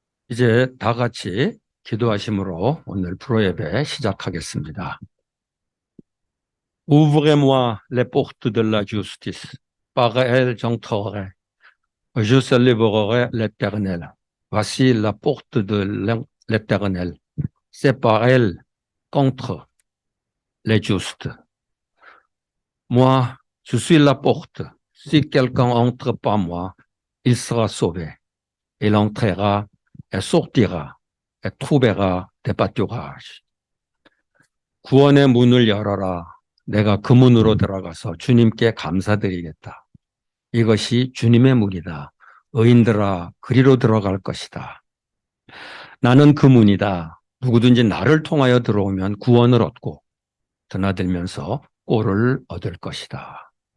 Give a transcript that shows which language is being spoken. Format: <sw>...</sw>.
<ko>이제 다 같이 기도하심으로 오늘 프로예배 시작하겠습니다.</ko> <fr>Ouvrez-moi les portes de la justice. Par elles j'entrerai. Je célébrerai l'Éternel. Voici la porte de l'Éternel. C'est par elle qu'entrent les justes. Moi, je suis la porte. Si quelqu'un entre par moi, il sera sauvé. Il entrera et sortira et trouvera des pâturages.</fr> <ko>구원의 문을 열어라. 내가 그 문으로 들어가서 주님께 감사드리겠다. 이것이 주님의 문이다. 의인들아, 그리로 들어갈 것이다. 나는 그 문이다. 누구든지 나를 통하여 들어오면 구원을 얻고 드나들면서 꼴을 얻을 것이다.</ko>